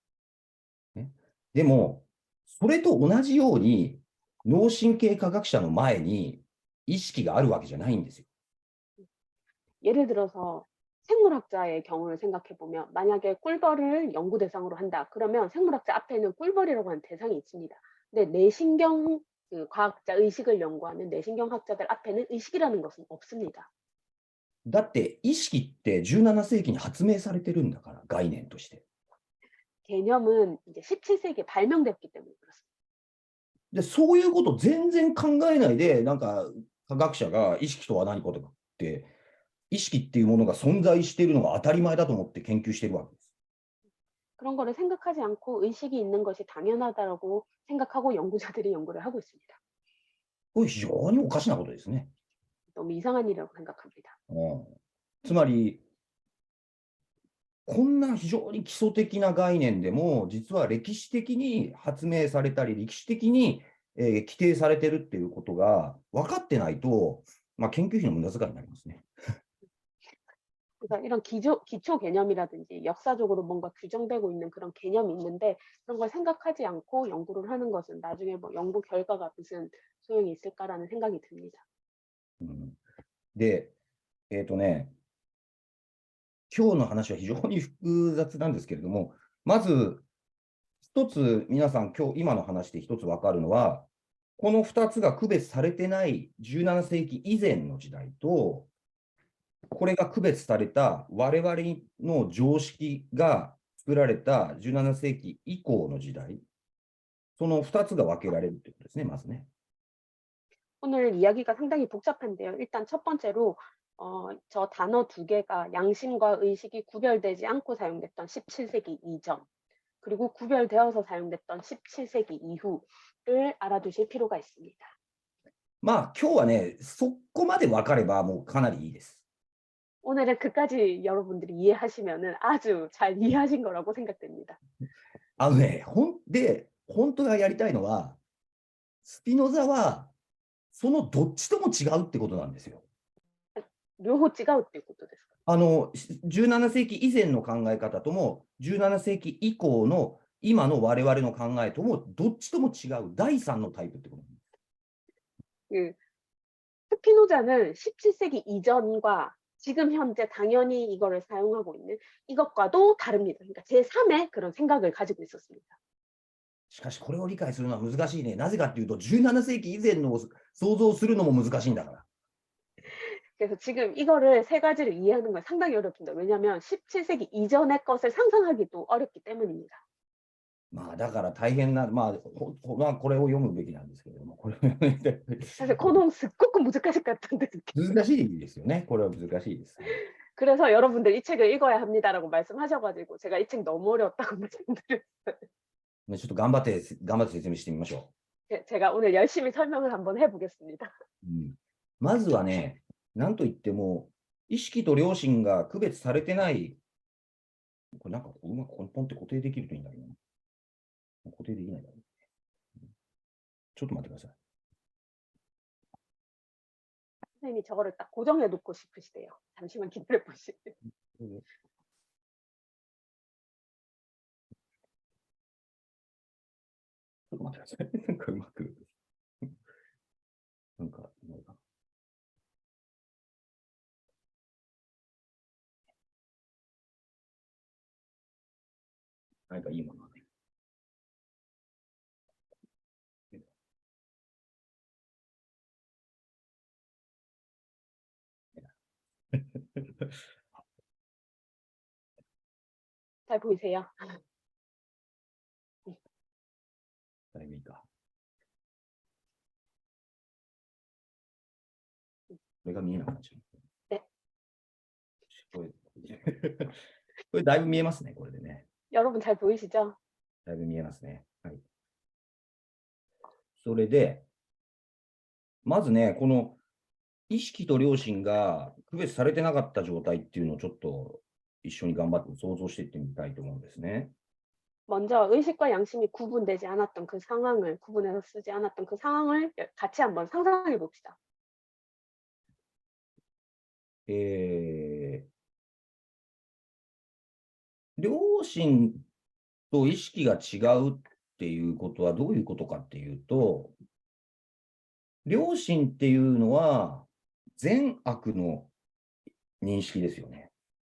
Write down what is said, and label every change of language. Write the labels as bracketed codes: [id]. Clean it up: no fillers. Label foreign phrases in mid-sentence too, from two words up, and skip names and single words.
[ja] ね、でも、それと同じように脳神経科学者の前に意識があるわけじゃないんですよ。 [ko] 예를 들어서 생물학자의 경우를 생각해 보면 만약에 꿀벌을 연구 대상으로 한다. 그러면 생물학자 앞에는 꿀벌이라고 하는 대상이 있습니다. 근데 뇌신경 과학자 의식을 연구하는 뇌신경학자들 앞에는 의식이라는 것은 없습니다. [ja] だって意識って17世紀に発明されてるんだから、概念として。 [ko] 개념은 이제 17세기에 발명됐기 때문에 그렇습니다. [ja] で、そういうこと全然考えないで、なんか科学者が意識とは何かとかって、意識っていうものが存在しているのが当たり前だと思って研究しているわけです。 [ko] 그런 거를 생각하지 않고 의식이 있는 것이 당연하다고 생각하고 연구자들이 연구를 하고 있습니다. [ja] これ非常におかしなことですね。 [ko] 너무 이상한 일이라고 생각합니다. [ja] つまり、こんな非常に基礎的な概念でも、実は歴史的に発明されたり、歴史的に、規定されてるっていうことが分かってないと、研究費の無駄遣いになりますね。 [ko] 그러니까 이런 기초 개념이라든지 역사적으로 뭔가 규정되고 있는 그런 개념이 있는데 그런 걸 생각하지 않고 연구를 하는 것은 나중에 뭐 연구 결과가 무슨 소용이 있을까라는 생각이 듭니다. [ja] で、今日の話は非常に複雑なんですけれども、まず一つ皆さん今の話で一つ分かるのは、この2つが区別されてない17世紀以前の時代と、これが区別された我々の常識が作られた17世紀以降の時代、その2つが分けられるということですね、まずね。 [ko] 오늘 이야기가 상당히 복잡한데요. 일단 첫 번째로 저 단어 두 개가 양심과 의식이 구별되지 않고 사용됐던 17세기 이전, 그리고 구별되어서 사용됐던 17세기 이후를 알아두실 필요가 있습니다. [ja] 今日はね、そこまで分かればもうかなりいいです。 [ko] 오늘은 그까지 여러분들이 이해하시면은 아주 잘 이해하신 거라고 생각됩니다. [ja] で、 本当はやりたいのは、スピノザは、そのどっちとも違うってことなんですよ。両方違うっていうことですか？ 17世紀以前の考え方とも、17世紀以降の今の我々の考えとも、どっちとも違う第三のタイプってことなんです。 [ko] 그 스피노자는 17세기 이전과 지금 현재 당연히 이거를 사용하고 있는 이것과도 다릅니다. 그러니까 제3의 그런 생각을 가지고 있었습니다. [ja] しかし、これを理解するのは難しいね。なぜかっていうと、17世紀以前のを想像するのも難しいんだから。 [ko] 그래서 지금 이거를 세 가지를 이해하는 건 상당히 어렵습니다. 왜냐하면 17세기 이전의 것을 상상하기도 어렵기 때문입니다. [ja] まあ、だから大変な、まあ、これを読むべきなんですけれども、これを読みたい [ko] 사실 코동 스코크 무즈카시 같은데 [ja] 難しいですよね。これは難しいです。 [ko] 그래서 여러분들 이 책을 읽어야 합니다라고 말씀하셔가지고 제가 이 책 너무 어렵다고 말씀드렸어요. [ja] ちょっと頑張って説明してみましょ [ko] 제가 오늘 열심히 설명을 한번 해보겠습니다. [ja] う。まずはね、なんといっても、意識と良心が区別されてない、これなんかうまくポンって固定できるといいんだけどな。固定できないだろう。ちょっと待ってください。 [ko] 선생님이 저거를 딱 고정해 놓고 싶으시대요. 잠시만 기다려 보시죠. [ja] ちょっと待ってください。なんかうまく。なんかいいものがね。 [ko] 잘 보이세요? [ja] だいぶいいか。これが見えなくなっちゃう。ね。これだいぶ見えますね、これでね。 [ko] 여러분 잘 보이시죠? [ja] だいぶ見えますね。はい。それで、まずね、この意識と良心が区別されてなかった状態っていうのをちょっと一緒に頑張って想像していってみたいと思うんですね。 [ko] 먼저 의식과 양심이 구분되지 않았던 그 상황을 구분해서 쓰지 않았던 그 상황을 같이 한번 상상해 봅시다. [ja] 良心と意識が違うっていうことはどういうことかっていうと、良心っていうのは善悪の認識ですよね。